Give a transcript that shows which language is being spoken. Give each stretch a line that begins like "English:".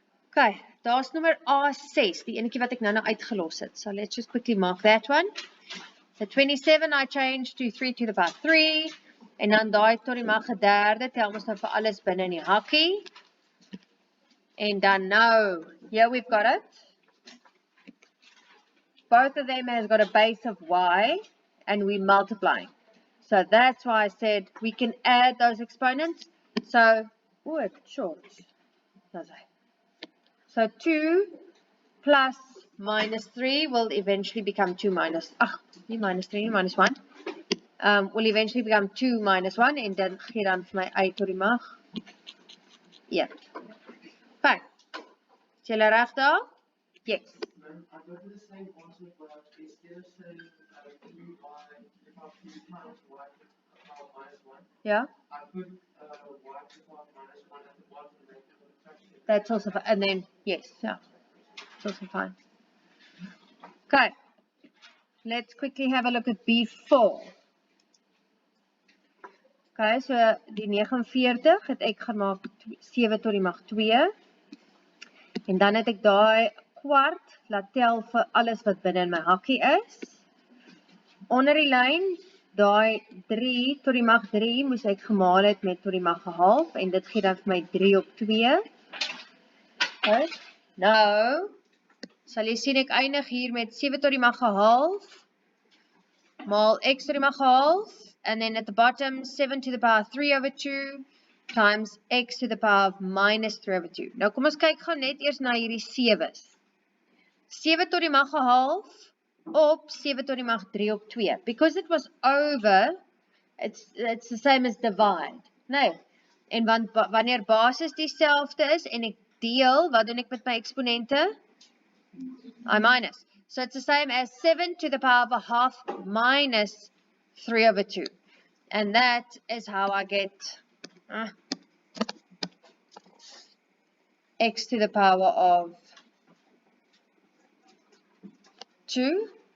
Afrikaans: Okay, daar's nommer A6, die enetjie wat ek nou uitgelos het.
English: So let's just quickly mark that one. The 27 I changed to 3 to the power 3.
Afrikaans: En dan daai tot die mag derde, tel ons nou vir alles binne in die hakkie. En dan nou,
English: here we've got it. Both of them has got a base of y, and we're multiplying. So that's why I said we can add those exponents. So, oh, it's short. So 2 plus minus 3 will eventually become 2 minus, minus 3, minus 1. Will eventually become 2 minus 1.
Afrikaans: En dan gee dan vir my y tot die mag 1. Fine. Is julle reg daar? Yes.
English: I go to the same answer, but instead of saying 2 by the power 3 times y to the power minus 1, Yeah. I put y to the power minus 1 at the bottom and make a fraction. That's also fine. And then, yes, yeah. It's also fine. Okay. Let's quickly have a look at B4.
Afrikaans: Okay, so die 49 het ek gemaak 7 tot die mag 2. En dan het ek daai kwart laat tel vir alles wat binne in my hakkie is. Onder die lyn, daai 3 tot die mag 3 moes ek gemaal het met tot die mag 'n half en dit gee dan vir my 3 op 2.
English: Okay.
Afrikaans: Nou, sal jy sien ek eindig hier met 7 tot die mag 'n half
English: maal x tot die mag 'n half, and then at the bottom 7 to the power 3 over 2 times x to the power of minus 3 over 2.
Afrikaans: Nou kom ons kyk gou net eers na hierdie 7's. 7 tot die mag 'n half op 7 tot die mag 3 op 2.
English: Because it was over, it's the same as divide.
Afrikaans: Nee. En wanneer basis dieselfde is en ek deel, wat doen ek met my eksponente?
English: I minus. So it's the same as 7 to the power of a half minus 3 over 2. And that is how I get x to the power of 2.